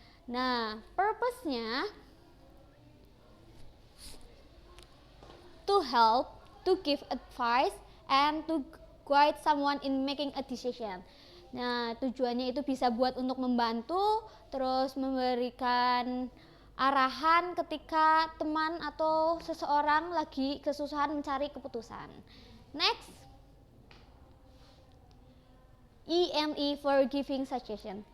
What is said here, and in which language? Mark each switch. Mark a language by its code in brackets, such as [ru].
[en] Nah, purpose-nya to help, to give advice, and to guide someone in making a decision. [id] Nah, tujuannya itu bisa buat untuk membantu, terus memberikan arahan ketika teman atau seseorang lagi kesusahan mencari keputusan. [en] Next, ENE for giving suggestion.